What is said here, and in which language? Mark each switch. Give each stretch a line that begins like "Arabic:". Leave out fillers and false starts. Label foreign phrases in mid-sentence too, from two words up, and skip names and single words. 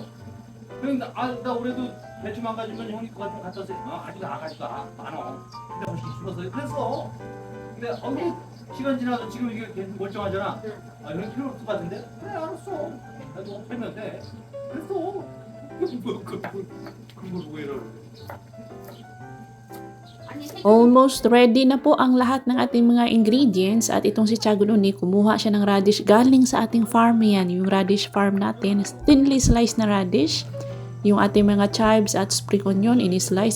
Korean: 그런데 나 올해도 배추 망가지면 형이 그거 좀 갖다 줘. 가져가 많어. 근데 벌써 죽었어요. 그랬어. 근데 시간 지나서 지금 이게 계속 멀쩡하잖아. 형이 필요 없을 것 같은데? 그래 알았어. 나도 팔면 돼. 그랬어. 그걸 보고 이러고.
English: Almost ready
Filipino: na po ang lahat ng ating mga ingredients at itong si Tiago Noni, kumuha siya ng radish galing sa ating farm yan. Yung radish farm natin,
English: thinly sliced
Filipino: na radish. Yung ating mga chives at
English: spring onion,
Filipino: ini-slice.